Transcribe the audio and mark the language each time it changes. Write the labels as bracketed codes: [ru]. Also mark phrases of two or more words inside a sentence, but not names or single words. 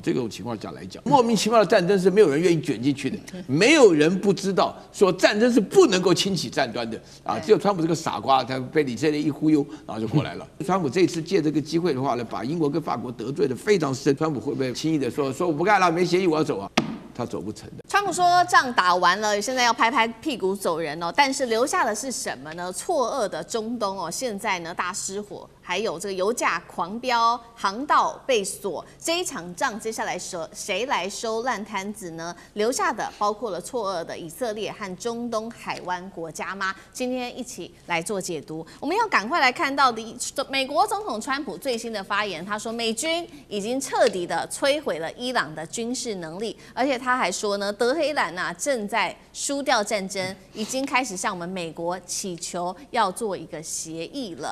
[zh] 這種情況下來講，莫名其妙的戰爭是沒有人願意捲進去的，沒有人不知道說戰爭是不能夠輕啟戰端的啊。只有川普這個傻瓜，他被以色列一忽悠，然後就過來了。川普這次借這個機會的話呢，把英國跟法國得罪得非常深。川普會不會輕易的說我不幹了，沒協議我要走啊？他走不成的。川普說仗打完了，現在要拍拍屁股走人哦，但是留下的是什麼呢？錯愕的中東哦，现在呢大失火，還有這個油價狂飆，航道被鎖，這一場仗接下來誰來收爛攤子呢？留下的包括了錯愕的以色列和中東海灣國家嗎？今天一起來做解讀。我們要趕快來看到的美國總統川普最新的發言，他說美軍已經徹底的摧毀了伊朗的軍事能力，而且他還說呢，德黑蘭正在輸掉戰爭，已經開始向我們美國祈求要做一個協議了。